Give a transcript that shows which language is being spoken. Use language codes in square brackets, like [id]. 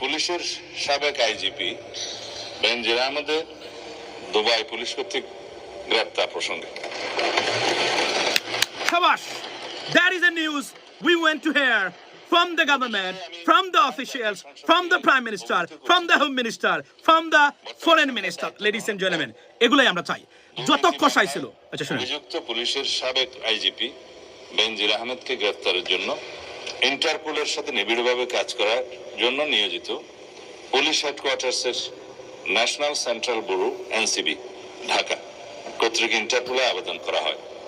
[bn] পুলিশের সাবেক আইজিপি বেনজির আহমেদের দুবাই পুলিশ কর্তৃক গ্রেপ্তার প্রসঙ্গে Shabash! [en] That is the news we went to hear from the government, from the officials, from the Prime Minister, from the Home Minister, from the Foreign Minister. Ladies and gentlemen, [bn] এগুলাই আমরা চাই। যত কষাই ছিল। আচ্ছা শুনুন। অভিযুক্ত পুলিশের সাবেক আইজিপি বেনজির আহমেদকে গ্রেপ্তারের জন্য ইন্টারপোলের সাথে নিবিড়ভাবে কাজ করার জন্য নিয়োজিত police হেডকোয়ার্টার্সের national central bureau NCB Dhaka কর্তৃক ইন্টারপোলে আবেদন করা হয়।